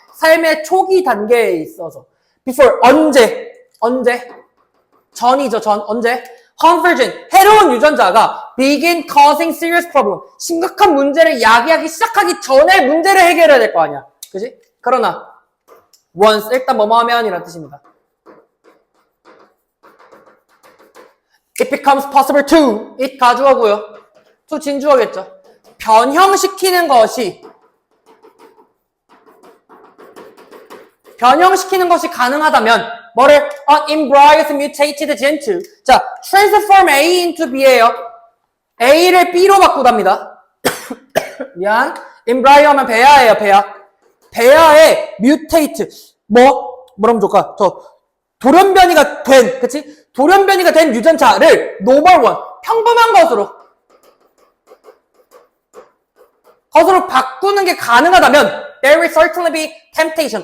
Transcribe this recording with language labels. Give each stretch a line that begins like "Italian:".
Korean: 삶의 초기 단계에 있어서. Before. 언제? 전이죠. 언제?
English: Conversion,
Korean: 해로운 유전자가
English: begin causing serious problem.
Korean: 심각한 문제를 야기하기 시작하기 전에 문제를 해결해야 될 거 아니야. 그지? 그러나 once, 일단 뭐뭐 하면이라는 뜻입니다.
English: It becomes possible to, it 가주어고요.
Korean: to 진주어겠죠. 변형시키는 것이 가능하다면
English: 뭐를? embryos mutated into. 자, transform A into B예요.
Korean: A를 B로 바꾸답니다. 미안. embryo 하면 배아예요, 배아. 배아에 mutate. 뭐라면 좋을까? 돌연변이가 된, 그치? 돌연변이가 된 유전자를 normal one, 평범한 것으로 바꾸는 게 가능하다면
English: there will certainly be temptation.